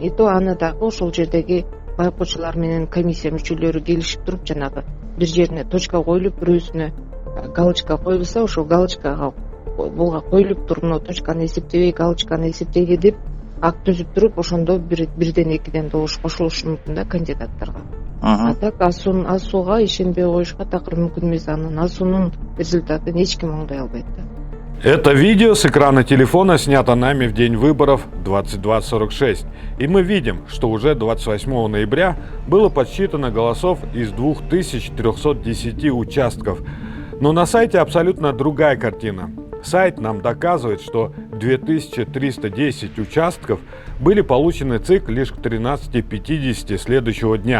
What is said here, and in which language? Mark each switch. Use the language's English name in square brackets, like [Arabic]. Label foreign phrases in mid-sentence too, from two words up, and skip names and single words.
[Kyrgyz] И то аны дагы ошол жердеги байкоочулар менен комиссия мүчөлөрү келишип туруп жанагы бир жерине точка коюлуп, бирөөсүнө галочка коюлса, ошол галочкага буга коюлуп туруп, мына точканы эсептебей, галочканы эсептейли деп акт түзүп туруп, ошондо бирден экиден добуш кошулушу мүмкүн да кандидаттарга. А так асууга ишенбей коюшка такыр мүмкүн эмес. Анын асуунун результатын эч ким оңдой албайт да. [Russian] Это видео с экрана телефона снято нами в день выборов 22:46. И мы видим, что уже 28 ноября было подсчитано голосов из 2310 участков. Но на сайте абсолютно другая картина. Сайт нам доказывает, что 2310 участков были получены ЦИК лишь к 13:50 следующего дня.